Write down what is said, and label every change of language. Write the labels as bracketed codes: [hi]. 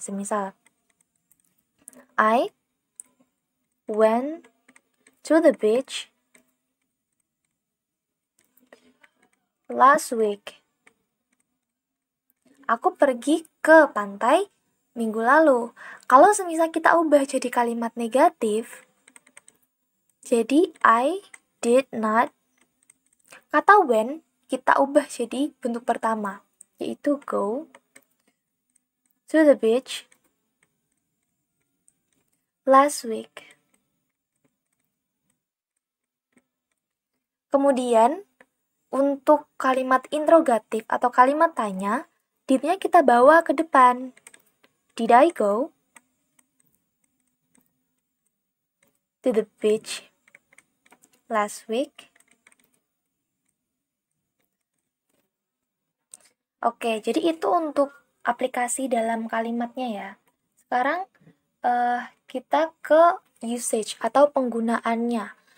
[en] Semisal, I went to the beach last week. [id] Aku pergi ke pantai minggu lalu. Kalau semisal kita ubah jadi kalimat negatif, jadi [en] I did not. [id] Kata when kita ubah jadi bentuk pertama, yaitu [en] go to the beach last week. [id] Kemudian, untuk kalimat interrogatif atau kalimat tanya, did-nya kita bawa ke depan. [en] Did I go to the beach last week? [id] Oke, jadi itu untuk aplikasi dalam kalimatnya ya. Sekarang kita ke usage atau penggunaannya.